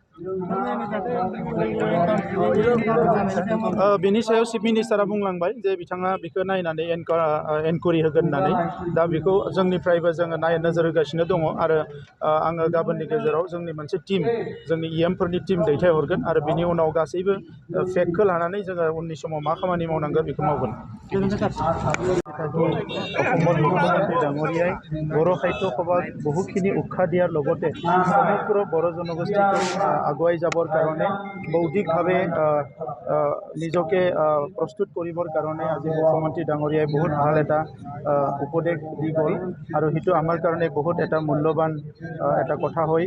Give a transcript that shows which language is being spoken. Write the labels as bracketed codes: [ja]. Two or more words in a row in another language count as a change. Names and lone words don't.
[brx] बेनि सायाव चिफ मिनिस्टारा बुंलांबाय जे बिथाङा बेखौ नायनानै एनकुवारि होगोन होननानै। दा बेखौ जोंनिफ्रायबो जोङो नोजोर होगासिनो दङ आरो आङो गाबोननि गेजेराव जोंनि मोनसे टिम, जोंनि इएमफोरनि टिम दैथायहरगोन आरो बिनि उनाव गासैबो फेक्टखौ लानानै जोङो उननि समाव मा खामानि मावनांगोन बेखौ मावगोन। [as] অসমৰ মুখ্যমন্ত্ৰী ডাঙৰীয়াই বড়ো সাহিত্য সভাত বহুখিনি উৎসাহ দিয়াৰ লগতে সমগ্ৰ বড়ো জনগোষ্ঠীক আগুৱাই যাবৰ কাৰণে বৌদ্ধিকভাৱে নিজকে প্ৰস্তুত কৰিবৰ কাৰণে আজি মুখ্যমন্ত্ৰী ডাঙৰীয়াই বহুত ভাল এটা উপদেশ দি গ'ল আৰু সেইটো আমাৰ কাৰণে বহুত এটা মূল্যৱান এটা কথা হয়।